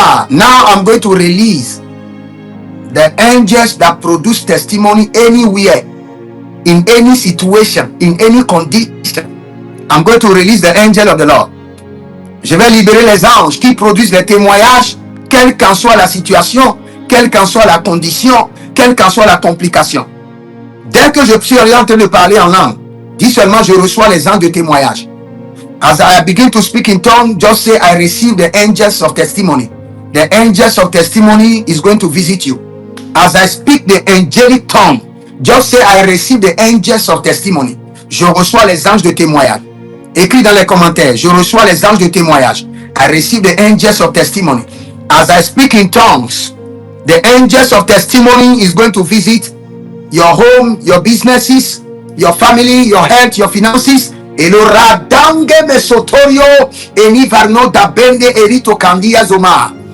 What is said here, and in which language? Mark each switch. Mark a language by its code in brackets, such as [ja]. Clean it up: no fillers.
[en] Now I'm going to release the angels that produce testimony anywhere, in any situation, in any condition. I'm going to release the angel of the Lord. [fr] Je vais libérer les anges qui produisent les témoignages, quelle qu'en soit la situation, quelle qu'en soit la condition, quelle qu'en soit la complication. Dès que je suis en train de parler en langue, dis seulement je reçois les anges de témoignage. [en] As I begin to speak in tongue, just say I receive the angels of testimony. The angels of testimony is going to visit you. As I speak the angelic tongue, just say I receive the angels of testimony. [fr] Je reçois les anges de témoignage. Écris dans les commentaires, je reçois les anges de témoignage. [en] I receive the angels of testimony. As I speak in tongues, the angels of testimony is going to visit your home, your businesses, your family, your health, your finances. Et le radange mesotorio enivarno da bende erito candia zoma.